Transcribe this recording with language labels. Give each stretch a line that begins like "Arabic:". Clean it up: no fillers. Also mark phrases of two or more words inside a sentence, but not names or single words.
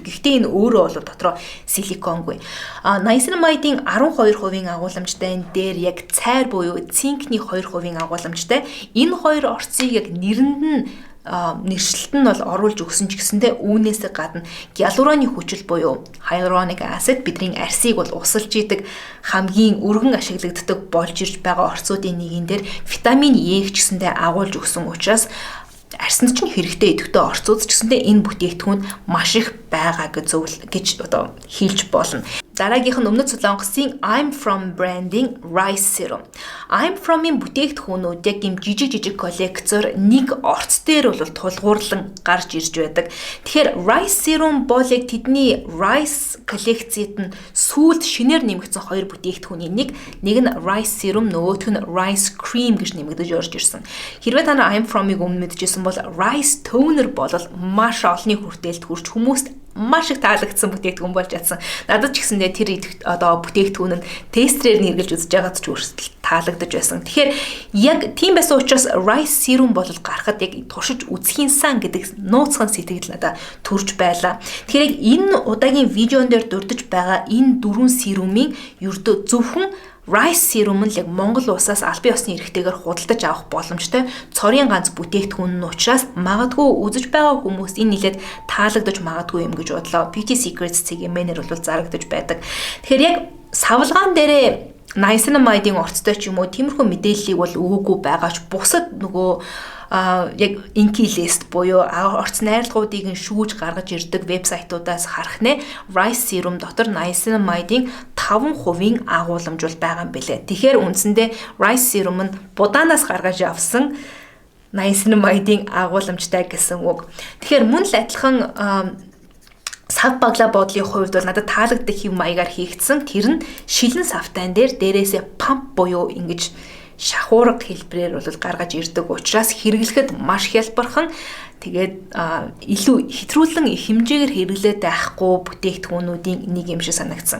Mongolian: Гэхдээ энэ өөрөө бол дотроо силиконгүй. Niacinamide-ийн 12% агууламжтай дээр яг цайр буюу цинкний 2% агууламжтай. Энэ хоёр орцыг яг нэрэнд нь нэршилт нь бол оруулж өгсөн ч гэсэндээ үүнээс гадна гиалураны хүчил буюу
English: hyaluronic acid
Mongolian: бидний арсыг бол усалж идэг хамгийн өргөн ашиглагддаг болж ирж байгаа орцуудын нэгэн дээр витамин Е ч гэсэндээ агуулж өгсөн учраас арсанд ч хэрэгтэй идэвхтэй орцууд ч гэсэндээ энэ бүтээгдэхүүн маш их байгаа гэж одоо хэлж болно. Дараагийнх нь өмнөд Солонгосын I'm From
English: branding rice serum.
Mongolian: I'm From-ийн бүтээгдэхүүнүүд яг юм жижиг коллекцоор нэг орц дээр бол тулгуурлан гарч ирж байдаг. Тэгэхээр
English: rice serum
Mongolian: бол яг тэдний rice коллекцид нь сүүлд шинээр нэмэгдсэн хоёр бүтээгдэхүүний нэг нь
English: rice serum,
Mongolian: нөгөөх нь
English: rice cream
Mongolian: гэж нэмэгдэж орж ирсэн. Хэрвээ та нар I'm From-ыг өмнө мэдчихсэн бол
English: rice toner
Mongolian: бол маш олонний хүртээлд хүрч хүмүүст маш их таалагдсан бүтээгдэхүүн болж чадсан. Надад ч гэсэндээ тэр одоо бүтээгдэхүүн нь тестрээр нэргэлж үзэж байгаад ч хүртэл таалагдаж байсан. Тэгэхээр яг тийм байсан учраас rice serum бол гарахад яг туршиж үзхийн сан гэдэг нууцхан сэтгэл надад төрж байлаа. Тэгэхээр яг энэ удаагийн видеон дээр дурдж байгаа энэ дөрвөн серумын ердөө зөвхөн
English: rice serum
Mongolian: нь яг Монгол улсаас албан ёсны эрхтэйгээр худалдаж авах боломжтой цорын ганц бүтээгдэхүүн нь учраас магадгүй үзэж байгаа хүмүүст энэ нэлээд таалагдаж магадгүй юм гэж бодлоо. Beauty Secrets цэгийн менежер бол зарагдаж байдаг. Тэгэхээр яг савлгаан дээрээ niacinamide-ийн орцтой ч юм уу тиймэрхүү мэдээллийг бол өгөөгүй байгаа ч бусад нөгөө яг Inkey-List буюу орц найрлагуудыг шүүж гаргаж ирдэг вебсайтуудаас харах нэ
English: rice serum
Mongolian: дотор niacinamide-ийн 5% агуулмж бол байгаа юм билэ. Тэгэхээр үндсэндээ
English: rice serum
Mongolian: нь будаанаас гаргаж авсан niacinamide-ийн агуулмжтай гэсэн үг. Тэгэхээр мөн л адилхан сав баглаа боодлын хувьд бол надад таалагддаг хэв маягаар хийгдсэн. Тэр нь шилэн савтайн дээрээсээ памп буюу ингэж шахуурга хэлбэрээр бол гаргаж ирдэг учраас хэрэглэхэд маш хялбархан тэгээд илүү хэтрүүлэн их хэмжээгээр хэрэглээд байхгүй бүтээгдэхүүнүүдийн нэг юм шиг санагдсан.